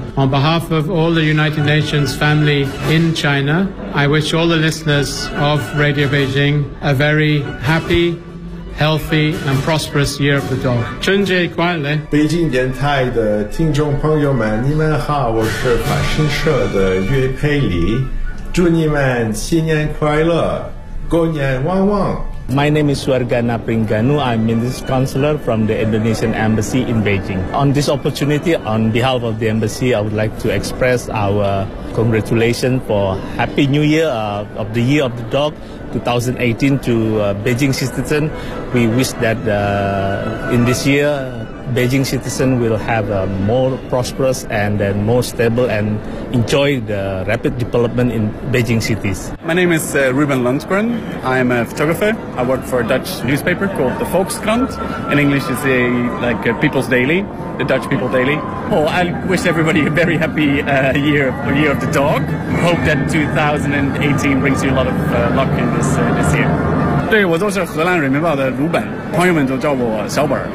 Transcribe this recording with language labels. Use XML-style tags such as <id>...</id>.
<en>On behalf of all the United Nations family in China, I wish all the listeners of Radio Beijing a very happy, healthy and prosperous year of the dog.</en> <zh>春节快乐！北京电台的听众朋友们，你们好，我是法新社的岳佩里，祝你们新年快乐，狗年旺旺。</zh> <en>My name is Suargana Pringanu. I'm Minister Counselor from the Indonesian Embassy in Beijing. On this opportunity, on behalf of the Embassy, I would like to express our congratulations for Happy New Year of the Year of the Dog 2018 to Beijing citizen. We wish that in this year, Beijing citizen will have a more prosperous and then more stable and enjoy the rapid development in Beijing cities. My name is Ruben Lundgren. I'm a photographer. I work for a Dutch newspaper called the Volkskrant. In English, it's a People's Daily, the Dutch People Daily. Oh, I wish everybody a very happy year of the dog. Hope that 2018 brings you a lot of luck in this year.</en> <zh>对，我就是荷兰人民报的鲁本，朋友们都叫我小本。</zh>